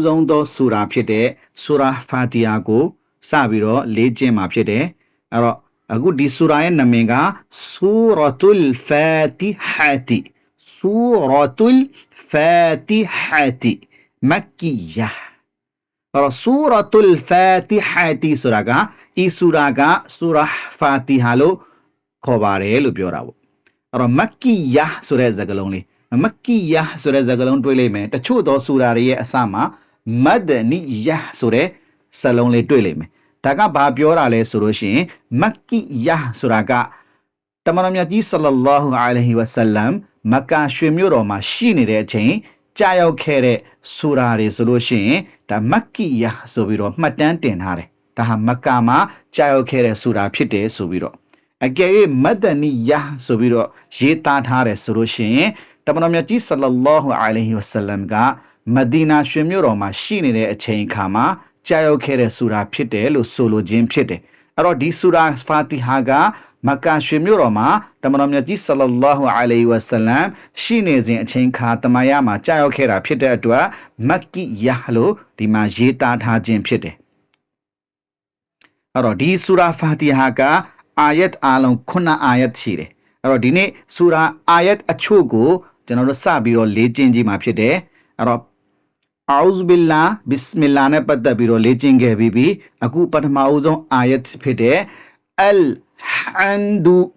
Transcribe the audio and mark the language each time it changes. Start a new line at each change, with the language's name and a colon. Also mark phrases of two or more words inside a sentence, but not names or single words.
Burmese: ဆုံးသောဆူရာဖြစ်တဲ့ Surah Fatiha ကိုစပြီးတော့လေ့ကျင့်မှာဖြစ်တယ်အဲ့တော့အခုဒီဆူရာရဲ့နာမည်က Suratul Fatihati Suratul Fatihati Makkiyah အဲ့တော့ Suratul Fatihati ဆိုတာကဤဆူရာက Surah Fatiha လို့ခေါ်ပါတယ်လို့ပြောတာပေါ့အဲ့တော့ Makkiyah ဆိုတဲ့စကားလုံးလေး Makkiyah ဆိုတဲ့စ ကားလုံးတွေ့လိမ့်မယ်တချို့သောဆူရာတွေရဲ့အစမှာ Madaniyah ဆိုတဲ့စာလုံးလေးတွေ့လိမ့်မယ်ဒါကဘာပြောတာလဲဆိုလို့ရှိရင် Makkiyah ဆိုတာကတမန်တော်မြတ်ကြီး
Arabic: sallallahu alaihi wasallam
Burmese: မက္ကာရွှေမြို့တော်မှာရှိနေတဲ့အချိန်ကြာရောက်ခဲ့တဲ့ဆူရာတွေဆိုလို့ရှိရင်ဒါ Makkiyah ဆိုပြီးတော့မှတ်တမ်းတင်ထားတယ်ဒါဟာမက္ကာမှာကြာရောက်ခဲ့တဲ့ဆူရာဖြစ်တယ်ဆိုပြီးတော့အကယ်၍မဒနီယာဆိုပြီးတော့ရေးသားထားတယ်ဆိုလို့ရှိရင်တမန်တော်မြတ်ကြီး
Arabic: sallallahu alaihi
Burmese: wasallam ကမဒီနာရွှေမြို့တော်မှာရှိနေတဲ့အချိန်အခါမှာကြာရောက်ခဲ့တဲ့ဆူရာဖြစ်တယ်လို့ဆိုလိုခြင်းဖြစ်တယ်အဲ့တော့ဒီဆူရာဖာ တီဟာကမက္ကာရွှေမြို့တော်မှာတမန်တော်မြတ်ကြီး
Arabic: sallallahu alaihi wasallam
Burmese: ရှိနေစဉ်အချိန်ခါတမယမှာကြာ ရောက်ခဲ့တာဖြစ်တဲ့အတွက်မက္ကီယာလို့ဒီမှာရေးသားထားခြင်းဖြစ်တယ်အဲ့တော့ဒီဆူရာဖာတီဟာကအာယတ်အားလုံး9အာယတ်ရှိတယ်အဲ့တော့ဒီနေ့ဆူရာအာယတ်အချို့ကိုကျွန်တော်တို့စပြီးတော့လေ့ကျင့်ကြည့်မှာဖြစ်တယ်အဲ့တော့
Arabic: أعوذ بالله بسم الله
Burmese: နဲ့ပတ်သက်ပြီးတော့လေ့ကျင့်ခဲ့ပြီးပြီအခုပထမအဦးဆုံးအာယတ်ဖြစ်တဲ့ Al-Hamdu